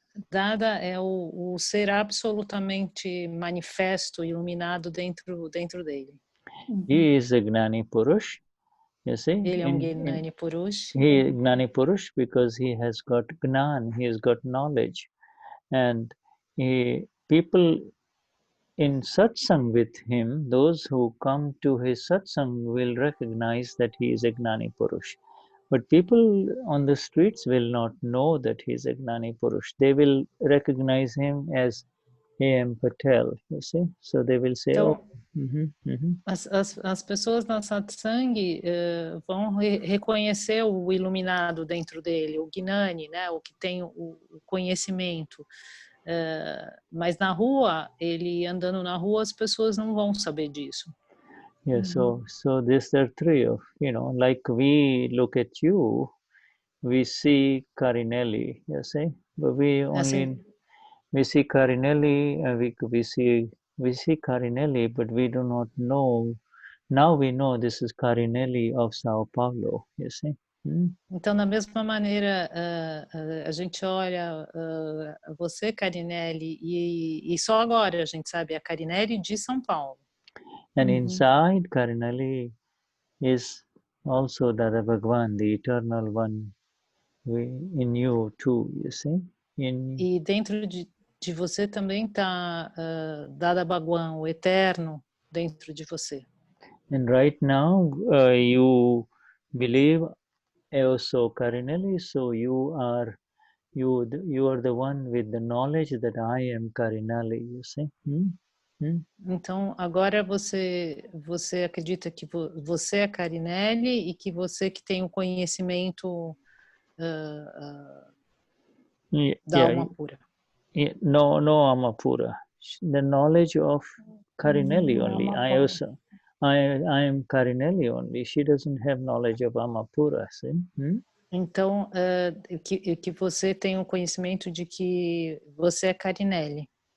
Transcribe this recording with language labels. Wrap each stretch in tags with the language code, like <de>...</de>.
<pt>Dada é o ser absolutamente manifesto, iluminado dentro dele.</pt> <en>He is a Gnani Purush, you see.</en> <pt>Ele é Gnani Purush.</pt> <en>He is Gnani Purush because he has got Gnan, he has got knowledge. And people in Satsang with him, those who come to his Satsang will recognize that he is a Gnani Purush. But people on the streets will not know that he is a Gnani Purush. They will recognize him as A.M. Patel, you see. So they will say,</en> <pt>então, as pessoas na Satsang vão reconhecer o iluminado dentro dele, o Gnani, né, o que tem o conhecimento. Mas na rua, ele andando na rua, as pessoas não vão saber disso.</pt> <en>Yeah, so these are three of, like we look at you, we see Carinelli, you see, but we see Carinelli, we see Carinelli, but we do not know. Now we know this is Carinelli of Sao Paulo, you see.</en> <pt>Então, da mesma maneira, a gente olha você, Carinelli, e só agora a gente sabe a Carinelli de São Paulo.</pt> <en>And inside Carinelli is also Dada Bhagwan, the eternal one, in you too, you see.</en> <pt>E dentro de você também está Dada Bhagwan, o eterno, dentro de você.</pt> <en>And right now you believe also Carinelli, so you You are the one with the knowledge that I am Karinali, you see.</en> <pt>Então, agora você acredita que você é Carinelli e que você que tem o conhecimento da alma pura. No Amapura.</pt> <en>The knowledge of Karinelli only. I am Karinelli only. She doesn't have knowledge of Amapura. See?</en> <pt>Então, que você tem o conhecimento de que você é Carinelli.</pt>